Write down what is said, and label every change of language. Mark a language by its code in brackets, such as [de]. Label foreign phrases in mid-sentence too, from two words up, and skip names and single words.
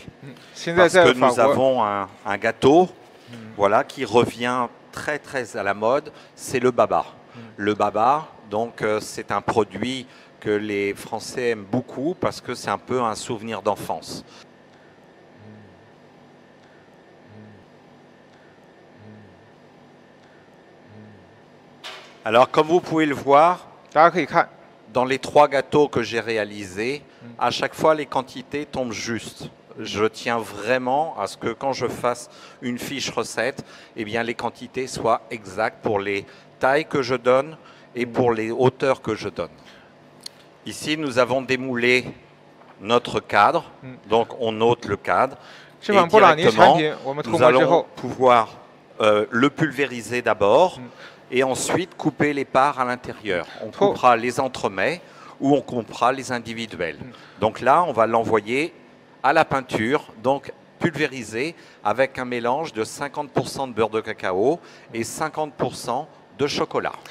[zh] 现在 [fr] parce [zh] 在 [fr] que [zh] 法 [fr] nous [zh] 国， [fr] avons un gâteau voilà, qui revient très très à la mode, c'est le baba. Le baba, donc c'est un produit que les Français aiment beaucoup parce que c'est un peu un souvenir d'enfance. Alors comme vous pouvez le voir, [zh] 大家可以看， [fr] dans les 3 gâteaux que j'ai réalisés, à chaque fois les quantités tombent justes. Je tiens vraiment à ce que quand je fasse une fiche recette, eh bien les quantités soient exactes pour les tailles que je donne et pour les hauteurs que je donne. Ici, nous avons démoulé notre cadre, donc on ôte le cadre [zh] 这 [fr] et [zh] 款布朗尼产 [fr] directement, [zh] 品我们涂 [fr] nous [zh] 膜之 [fr] allons [zh] 后， [fr] pouvoir le pulvériser d'abord et ensuite couper les parts à l'intérieur. On coupera les entremets ou on coupera les individuels. Donc là, on va l'envoyer à la peinture, donc pulvérisé avec un mélange de 50% de beurre de cacao et 50% de chocolat.